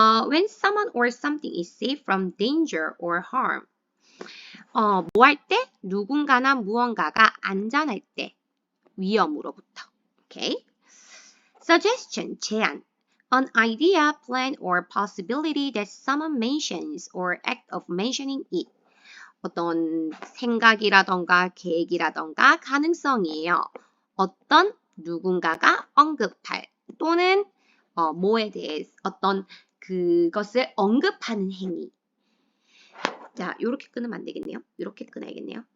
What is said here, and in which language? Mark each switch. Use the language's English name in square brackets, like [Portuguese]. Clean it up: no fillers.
[English] when someone or something is safe from danger or harm. [Korean] 뭐 할 때? 누군가나 무언가가 안전할 때, 위험으로부터. 오케이? suggestion, 제안. [English] An idea, plan, or possibility that someone mentions or act of mentioning it. [Korean] 어떤 생각이라던가 계획이라던가 가능성이에요. 어떤 누군가가 언급할 또는 뭐에 대해 어떤 그것을 언급하는 행위. 자, 요렇게 끊으면 안 되겠네요. 요렇게 끊어야겠네요.